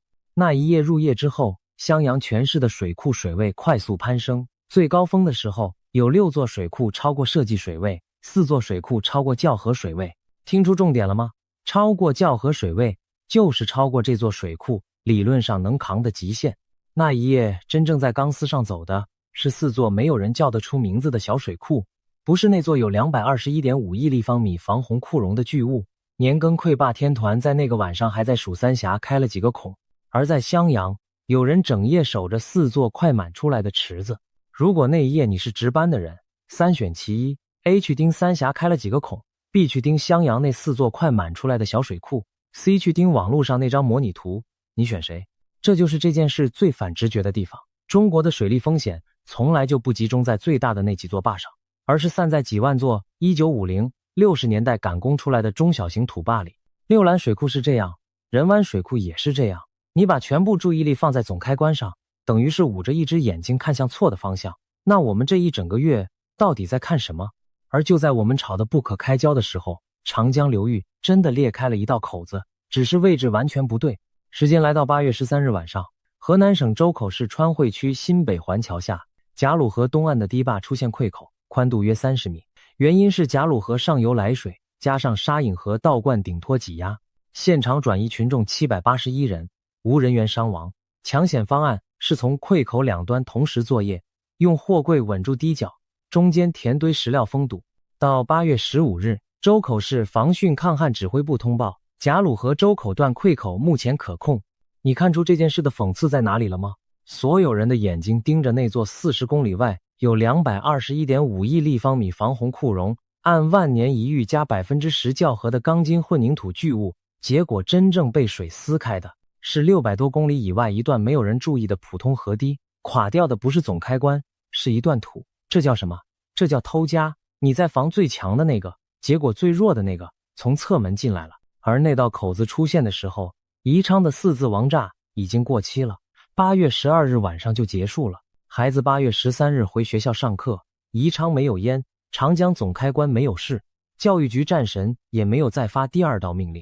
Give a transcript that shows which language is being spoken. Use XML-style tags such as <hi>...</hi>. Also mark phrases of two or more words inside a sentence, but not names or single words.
<zh>那一夜入夜之後，襄陽全市的水庫水位快速攀升，最高峰的時候有6座水庫超過設計水位，4座水庫超過校河水位。聽出重點了嗎？超過校河水位就是超過這座水庫理論上能扛的極限。那一夜真正在鋼絲上走的是4座沒有人叫得出名字的小水庫，不是那座有221.5億立方米防洪庫容的巨物。年羹潰壩天團在那個晚上還在數三峽開了幾個孔，而在襄陽，有人整夜守着4座快滿出來的池子。如果那一夜你是值班的人，3選其一 ，A 去盯三峽開了幾個孔， B 去盯襄陽那4座快滿出來的小水庫， C 去盯網絡上那張模擬圖，你選誰？這就是這件事最反直覺的地方。中國的水利風險從來就不集中在最大的那幾座壩上，而是散在幾萬座1950、60年代趕工出來的中小型土壩裡。六蘭水庫是這樣，仁灣水庫也是這樣。你把全部注意力放在總開關上，等於是捂着一隻眼睛看向錯的方向。那我們這一整個月到底在看什麼？而就在我們吵得不可開交的時候，長江流域真的裂開了一道口子，只是位置完全不对。时間來到8月13日晚上，河南省周口市川匯區新北環橋下賈魯河東岸的堤壩出現潰口，寬度約30米，原因是賈魯河上游來水加上沙引河倒灌頂托擠壓，現場轉移群眾781人，無人員傷亡。搶險方案是從潰口兩端同時作業，用貨櫃穩住堤角，中間填堆石料封堵。到8月15日，周口市防汛抗旱指揮部通報，賈魯河周口段潰口目前可控。你看出這件事的諷刺在哪裡了嗎？所有人的眼睛盯着那座40公里外有221.5億立方米防洪庫容，按萬年一遇加 10% 校河的鋼筋混凝土巨物，結果真正被水撕開的是600多公里以外一段沒有人注意的普通河堤。垮掉的不是總開關，是一段土。這叫什麼？這叫偷家。你在防最強的那個，結果最弱的那個從側門進來了。而那道口子出現的時候，宜昌的4字王炸已經過期了，8月12日晚上就結束了。孩子8月13日回學校上課，宜昌沒有煙，長江總開關沒有事，教育局戰神也沒有再發第2道命令。</zh>